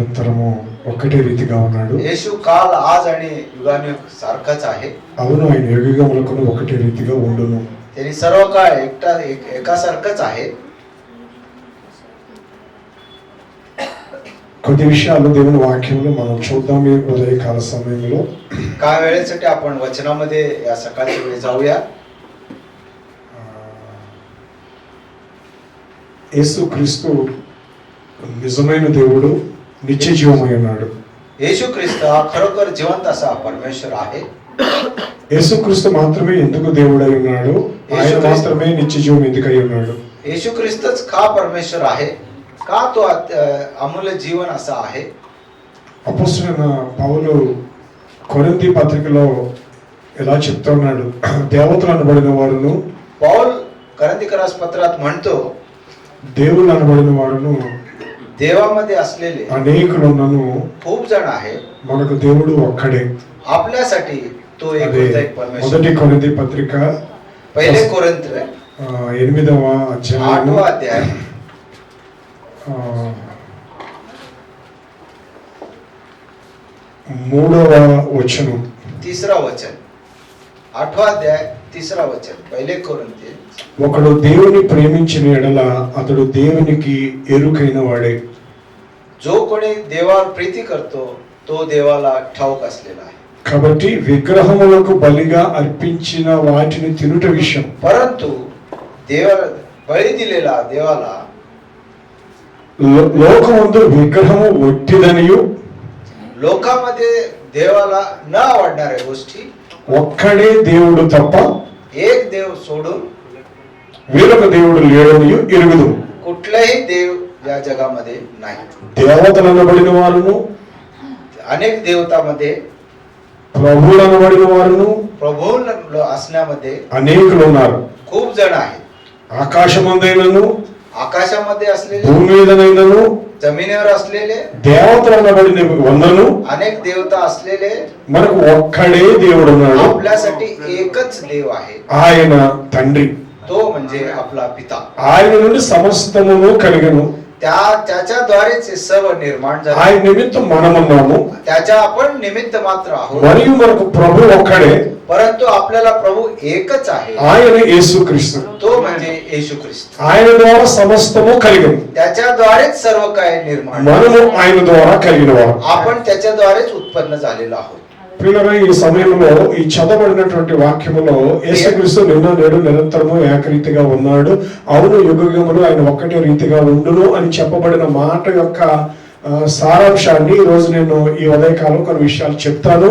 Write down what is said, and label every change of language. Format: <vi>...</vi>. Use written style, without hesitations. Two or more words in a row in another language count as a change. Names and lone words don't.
<te>నిరంతరము ఒకటే రీతిగా ఉన్నాడు.</te> <mr>येशू काल आज आणि युगानुयुग सारखाच आहे.</mr> <te>అవును, ఆయన యుగయుగములకును ఒకటే రీతిగా ఉండును.</te> <mr>त्यांनी सर्व काळ एकासारखंच आहे.</mr> <te>కొద్ది విషయాలు దేవుని వాక్యంలో మనం చూద్దాం ఈ ఉదయకాల సమయంలో.</te> <mr>काय वेळेसाठी आपण वचनामध्ये या सकाळच्या वेळी जाऊया.</mr> <te>యేసుక్రీస్తు నిజమైన దేవుడు, నిత్య జీవమై ఉన్నాడు.</te> <mr>येशू ख्रिस्त हा खरोखर जिवंत असा परमेश्वर आहे.</mr> <te>యేసుక్రీస్తు మాత్రమే ఎందుకు దేవుడై ఉన్నాడు, ఆయన మాత్రమే నిత్య జీవం ఎందుకై ఉన్నాడు?</te> <mr>येशू ख्रिस्तच का परमेश्वर आहे, का तो अमूल्य जीवन असा आहे?</mr> <te>అపోస్తలుడైన పౌలు కొరింథీ పత్రికలో ఇలా చెప్తున్నాడు, దేవతలు అనబడిన వారును,</te> <mr>पौल करंथीकरास पत्रात म्हणतो,</mr> <te>దేవుళ్ళు అనబడిన వారును</te> <mr>देवामध्ये असलेले</mr> <te>అనేకులున్నను,</te> <mr>खूप जण आहे,</mr> <te>మనకు దేవుడు ఒక్కడే.</te> <mr>आपल्यासाठी तो एक परमेश्वर.</mr> <te>మొదటి కొరింథీ పత్రిక</te> <mr>पहिले कोरिन्थ</mr> <te>8వ అధ్యాయం</te> <mr>8వ अध्याय</mr> <te>3వ వచనం,</te> <mr>3रा वचन. 8वा अध्याय 3रा वचन. पहिले कोरिन्थी,</mr> <te>ఒకడు దేవుని ప్రేమించిన ఎడల అతడు దేవునికి ఎరుకైన వాడే.</te> <mr>जो कोणी देवावर प्रीती करतो तो देवाला ठाऊक असलेला आहे.</mr> <te>కాబట్టి విగ్రహములకు బలిగా అర్పించిన వాటిని తినుట విషయం,</te> <mr>परंतु देव बळी दिलेला देवाला,</mr> <te>లోకమందు విగ్రహము ఒట్టిదనియు</te> <mr>लोकांमध्ये देवाला न आवडणाऱ्या गोष्टी,</mr> <te>ఒక్కడే దేవుడు తప్ప</te> <mr>एक देव सोडून</mr> <te>వేరొక దేవుడు లేడనియు ఎరుగుదు.</te> <mr>कुठलाही देव या जगामध्ये नाही.</mr> <te>దేవతలు అనబడిన వారును,</te> <mr>अनेक देवतामध्ये,</mr> <te>ప్రభువులు అనబడిన వారును,</te> <mr>प्रभू असण्यामध्ये</mr> <te>అనేకులు ఉన్నారు.</te> <mr>खूप जण आहेत.</mr> <te>ఆకాశమందైనను,</te> <mr>आकाशामध्ये असलेले,</mr> <te>భూమి మీదనైనను,</te> <mr>जमिनीवर असलेले,</mr> <te>దేవతలు అనబడిన వందను,</te> <mr>अनेक देवता असलेले,</mr> <te>మనకు ఒక్కడే దేవుడు ఉన్నాడు.</te> <mr>आपल्यासाठी एकच देव आहे.</mr> <te>ఆయన తండ్రి.</te> <mr>तो म्हणजे आपला पिता.</mr> <te>ఆయన నుండి సమస్తమును కలిగను.</te> <mr>त्याच्याद्वारेच सर्व निर्माण झाले.</mr> <te>ఆయన నిమిత్తం మనమున్నాము.</te> <mr>त्याच्या आपण निमित्त मात्र आहोत.</mr> <te>మరియు మనకు ప్రభు ఒక్కడే,</te> <mr>परंतु आपल्याला प्रभू एकच आहे.</mr> <te>ఆయన యేసుక్రీస్తు.</te> <mr>तो म्हणजे येशू ख्रिस्त.</mr> <te>ఆయన ద్వారా సమస్తము కలిగను.</te> <mr>त्याच्याद्वारेच सर्व काही निर्माण.</mr> <te>మనము ఆయన ద్వారా కలిగిన వారు.</te> <mr>आपण त्याच्याद्वारेच उत्पन्न झालेलो आहोत.</mr> <te>ప్రియులారా, ఈ సమయంలో ఈ చదవబడినటువంటి వాక్యములో యేసుక్రీస్తు నిన్న నేడు నిరంతరము ఏకరీతిగా ఉన్నాడు, అవును యుగయుగములు ఆయన ఒక్కటే రీతిగా ఉండును అని చెప్పబడిన మాట యొక్క సారాంశాన్ని ఈ రోజు నేను ఈ ఉదయకాలం కొన్ని విషయాలు చెప్తాను.</te>